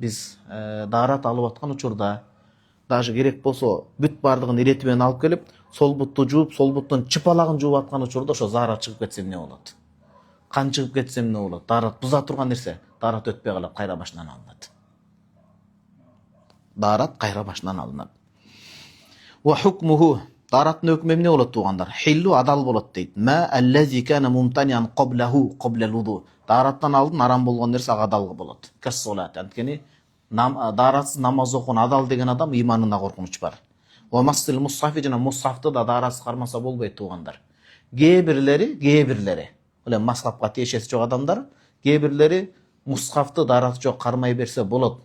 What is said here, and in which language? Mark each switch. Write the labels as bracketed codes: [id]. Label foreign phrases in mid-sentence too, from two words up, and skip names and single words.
[ky] Биз даарат алып аткан учурда даже керек болсо бүт бардыгын ирети менен алып келип, сол бутту жууп, сол буттун чыпалагын жууп аткан учурда ошо заарат чыгып кетсе эмне болот? Кан чыгып кетсе эмне болот? Даарат буза турган нерсе, даарат өтпөй калат, кайра башынан алынат. Даарат кайра башынан алынат. [ar] وحكمه, [ky] даараттын өкмү эмне болот туугандар? Хиллу адал болот дейт. [ar] ما الذي كان ممتنعا قبله قبل الوضوء. [ky] Даараттан алдын арам болгон нерсе ага адал болот. [ar] Кас-солат. [ky] Анткени дааратсыз намаз окуган адал деген адам иманына коркунуч бар. [ar] ومس المصحف [ky] жана мусхафты да дааратсыз кармаса болбойт туугандар. Кээ бирлери эле мазхабка тиешеси жок адамдар, кээ бирлери мусхафты даараты жок кармай берсе болот.